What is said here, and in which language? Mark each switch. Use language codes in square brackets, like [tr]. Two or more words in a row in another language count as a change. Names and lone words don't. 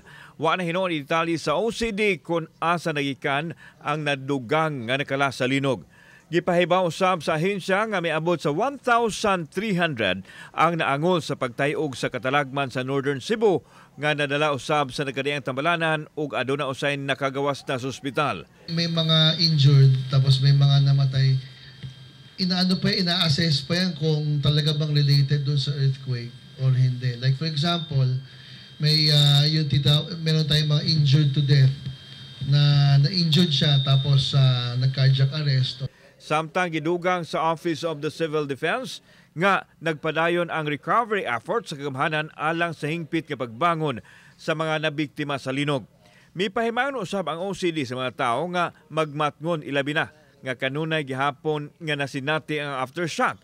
[ceb] Wa na hinuon detalye sa OCD kung asa nagikan ang nadugang nga nakala sa linog. Gipahibaw usab sa ahensya nga miabot sa 1,300 ang naangol sa pagtayog sa katalagman sa Northern Cebu nga nadala usab sa nagkadiang tambalanan ug aduna usay nakagawas na sa ospital. [tl] May mga injured tapos may mga namatay. Ina-assess pa yan kung talaga bang related doon sa earthquake or hindi. [en] Like for example, [tl] may meron tayong mga [en] injured to death [tl] na na-injured siya tapos nag- [en] cardiac arrest. [ceb] Samtang gidugang sa Office of the Civil Defense nga nagpadayon ang [en] recovery effort [ceb] sa kagamhanan alang sa hingpit nga pagbangon sa mga nabiktima sa linog. Mipahimayon usab ang OCD sa mga tao nga magmatngon ilabi na nga kanunay gihapon nga nasinati ang aftershock.